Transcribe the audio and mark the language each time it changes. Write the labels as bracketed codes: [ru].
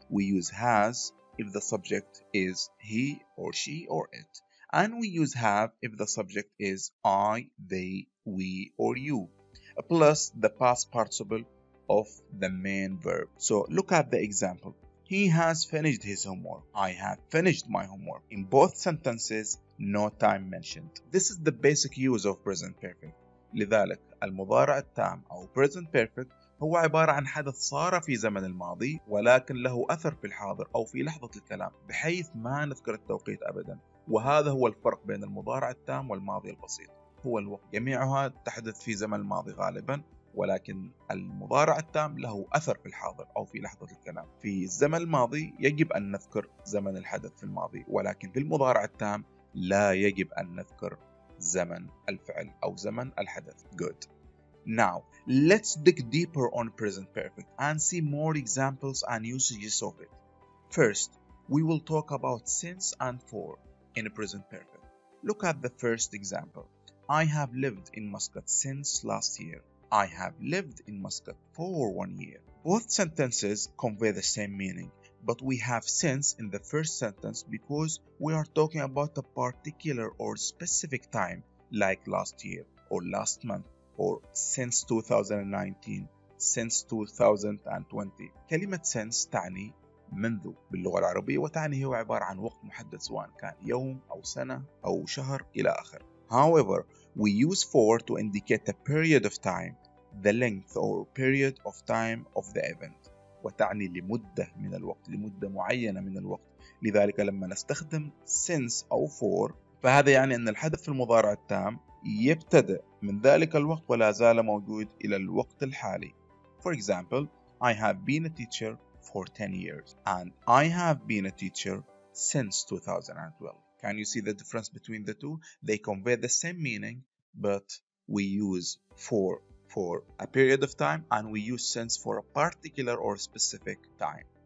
[en] We use has if the subject is he or she or it, and we use have if the subject is I, they, we, or you, plus the past participle of the main verb. So look at the example. He has finished his homework. I have finished my homework. In both sentences, no time mentioned. This is the basic use of present perfect. [ar] لذلك المضارع التام أو present perfect هو عبارة عن حدث صار في زمن الماضي ولكن له أثر في الحاضر أو في لحظة الكلام بحيث ما نذكر التوقيت أبدا. وهذا هو الفرق بين المضارع التام والماضي البسيط. هو الوقت جميعها تحدث في زمن الماضي غالبا، ولكن المضارع التام له أثر في الحاضر أو في لحظة الكلام. في الزمن الماضي يجب أن نذكر زمن الحدث في الماضي، ولكن في المضارع التام لا يجب أن نذكر زمن الفعل أو زمن الحدث. [en] Good. Now, let's dig deeper on present perfect and see more examples and usages of it. First, we will talk about since and for in present perfect. Look at the first example. I have lived in Muscat since last year. I have lived in Muscat for 1 year. Both sentences convey the same meaning, but we have since in the first sentence because we are talking about a particular or specific time, like last year or last month, or since 2019, since 2020. [ar] كلمة since تعني منذ باللغة العربية، وتعني هو عبارة عن وقت محدد سواء كان يوم أو سنة أو شهر إلى آخره. [en] However, we use for to indicate a period of time, the length or period of time of the event، [ar] وتعني لمدة من الوقت، لمدة معينة من الوقت. لذلك لما نستخدم since أو for فهذا يعني أن الحدث في المضارع التام يبتدأ من ذلك الوقت ولا زال موجود إلى الوقت الحالي. [en] For example, I have been a teacher for 10 years and I have been a teacher since 2012. Can you see the difference between the two? They convey the same meaning, but we use for a period of time and we use since for a particular or specific time.